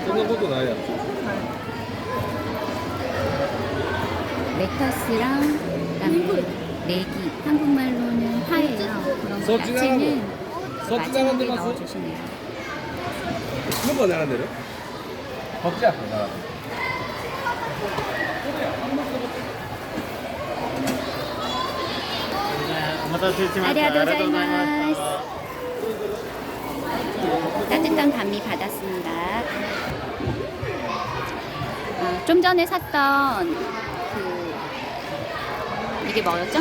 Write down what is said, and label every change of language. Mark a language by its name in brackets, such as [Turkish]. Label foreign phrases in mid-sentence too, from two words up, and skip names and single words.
[Japanese] そんなことないやん。 [Korean] 레터스랑 그다음에 내기, 한국말로는 파예요. 그럼 야채는 마지막에 넣어주시네요. [Japanese] 向こう並んでる？こっちやって並んでる。ありがとうございます. [Korean] 따뜻한 반미 받았습니다. 좀 전에 샀던 이게 뭐였죠?